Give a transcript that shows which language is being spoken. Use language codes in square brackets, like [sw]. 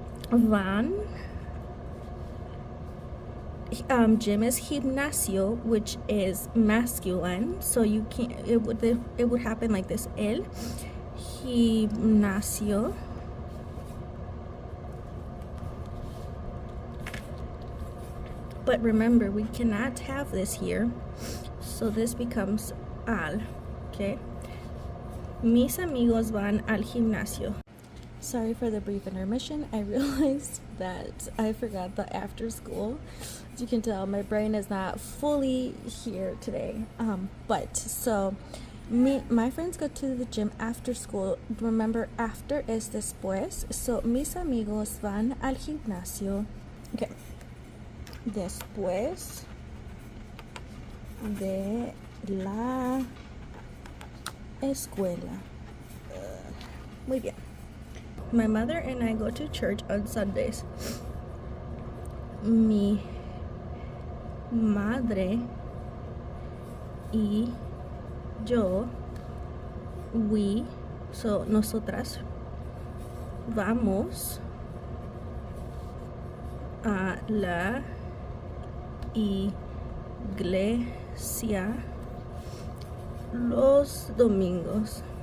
[en] Van, gym is gimnasio, which is masculine, so you can't, it would happen like this: el gimnasio. But remember, we cannot have this here, so this becomes al. Okay. [es] Mis amigos van al gimnasio. [en] Sorry for the brief intermission. I realized that I forgot the after school. As you can tell, my brain is not fully here today. My friends go to the gym after school. Remember, after is [es] después. So mis amigos van al gimnasio. Okay. Después de la escuela. Muy bien. [en] My mother and I go to church on Sundays. Mi [es] madre y yo, [en] we, so [es] nosotras, vamos a la iglesia los domingos.